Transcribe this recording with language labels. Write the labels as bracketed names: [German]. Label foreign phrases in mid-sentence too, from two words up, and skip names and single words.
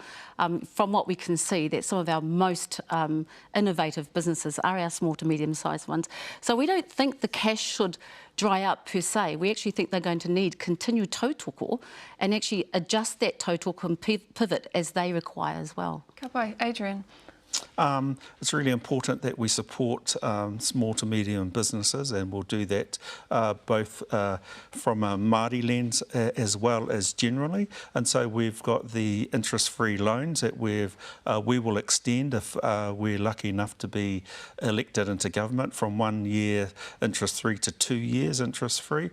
[English] From what we can see, that some of our most innovative businesses are our small to medium-sized ones. So we don't think the cash should dry up per se. We actually think they're going to need continued [Māori] tautoko and actually adjust that tautoko [English] and pivot as they require as well. [Māori] Ka pai, Adrian. [English] It's really important that we support small to medium businesses, and we'll do that both from a Māori lens as well as generally. And so we've got the interest-free loans that we will extend if we're lucky enough to be elected into government, from 1 year interest-free to 2 years interest-free.